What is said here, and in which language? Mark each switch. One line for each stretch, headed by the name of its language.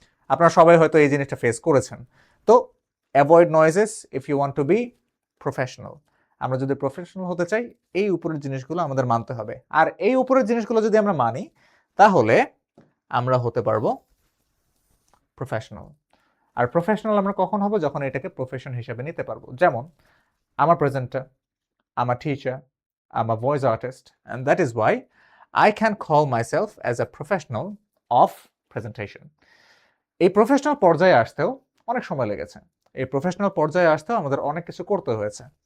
Bangla: আপনারা সবাই হয়তো এই জিনিসটা ফেস করেছেন। তো
English: Avoid noises if you want to be professional.
Bangla: আমরা যদি প্রফেশনাল হতে চাই, এই উপরের জিনিসগুলো আমাদের মানতে হবে, আর এই উপরের জিনিসগুলো যদি আমরা মানি তাহলে আমরা হতে পারবো প্রফেশনাল। আর প্রফেশনাল আমরা কখন হব? যখন এটাকে প্রফেশন হিসেবে নিতে পারবো। যেমন আমার প্রেজেন্টার, আমার teacher,
English: I'm a voice artist, and that is why I can call myself as a professional of presentation.
Bangla: এই প্রফেশনাল পর্যায়ে আসতেও অনেক সময় লেগেছে, এই প্রফেশনাল পর্যায়ে আসতেও আমাদের অনেক কিছু করতে হয়েছে।